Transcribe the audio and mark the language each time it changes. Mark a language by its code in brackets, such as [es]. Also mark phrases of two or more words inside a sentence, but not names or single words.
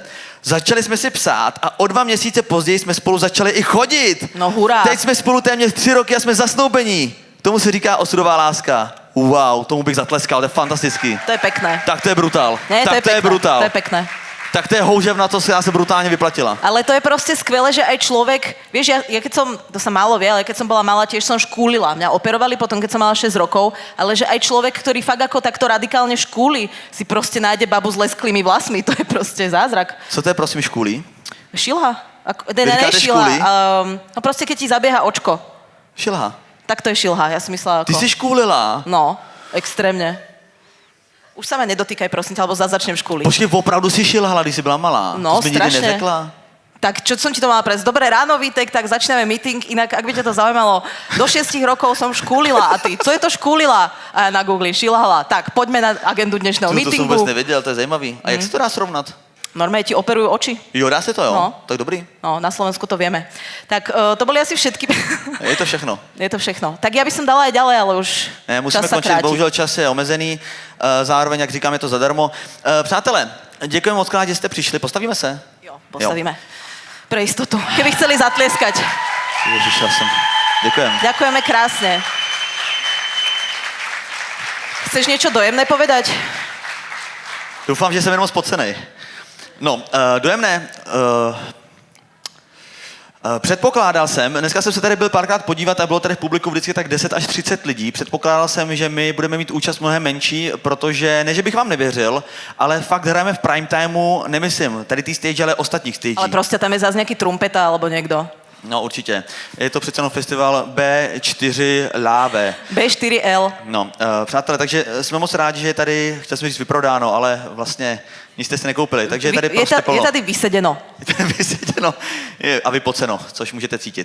[cs] Začali jsme si psát a o 2 měsíce později jsme spolu začali i chodit. No hurá. Teď jsme spolu téměř 3 roky a jsme zasnoubení. Tomu se říká osudová láska. Wow, tomu bych zatleskal, to je fantastický. [sk] To je pekné. [cs] Tak to je brutál. Ne, tak to je brutál. To je pekné. Tak to je houževnatost, která se brutálně vyplatila. [sk] Ale to je proste skvelé, že aj človek, vieš, ja keď som, to sa málo vie, ale keď som bola malá, tiež som škúlila. Mňa operovali potom, keď som mala 6 rokov, ale že aj človek, ktorý fakt ako takto radikálne škúli, si proste nájde babu s lesklými vlasmi. To je proste zázrak. [cs] Co to je, prosím, škúli? Šilha. Ne šilha. [sk] No proste, keď ti zabieha očko. [cs] Šilha. Tak to je šilha, ja si myslela ako... [sk] Ty si škúlila? No, extrémne. Už sa ma nedotýkaj, prosím ťa, alebo začnem škúliť. [cs] Počkej, opravdu si šilhala, když si byla malá. No, to jsi mi [sk] strašne. [cs] nikdy neřekla. [sk] Tak čo som ti to mala prejsť? Dobré ráno, Vítek, tak začneme meeting. Inak, ak by ťa to zaujímalo, do 6 rokov som škúlila. [cs] A ty, co je to škúlila? A ja na Google šilhala. [sk] Tak, poďme na agendu dnešného [cs] To [sk] meetingu. [cs] jsem vůbec nevěděl, to je zajímavý. A jak se to dá srovnat? [sk] Normálne ti operujú oči. [cs] Jo, dá se to, jo? No. Tak dobrý. No, [sk] na Slovensku to vieme. Tak to boli asi všetky. [cs] Je to všechno. Je to všechno. [sk] Tak ja by som dala aj ďalej, ale už [cs] Ne, musíme [sk] čas sa [cs] končit, [sk] kráti. [cs] bohužel čas je omezený, zároveň, jak říkám, je to zadarmo. Přátelé, děkujeme moc krát, že jste přišli, postavíme se? Jo, postavíme. [sk] Pre istotu. Keby chceli zatlieskať. [cs] Ježiš, já jsem... Děkujem. [sk] Ďakujeme krásne. Chceš niečo dojemné povedať? [cs] Doufám, že jsem jenom spocenej. [sk] No, dojemné. [cs] Předpokládal jsem, dneska jsem se tady byl párkrát podívat a bylo tady v publiku vždycky tak 10 až 30 lidí. Předpokládal jsem, že my budeme mít účast mnohem menší, protože ne, že bych vám nevěřil, ale fakt hrajeme v [en] prime timeu, [cs] nemyslím tady tý stage, ale ostatních stage. [sk] Ale proste tam je zase nejaký trumpeta alebo niekto. [cs] No určitě. Je to přece jenom festival B4 Láve. B4L. No, přátelé, takže jsme moc rádi, že je tady, chtěl jsem říct vyprodáno, ale vlastně Nic jste si nekoupili, takže je tady prostě je plno. tady vysedeno. Vyseděno a vypoceno, což můžete cítit.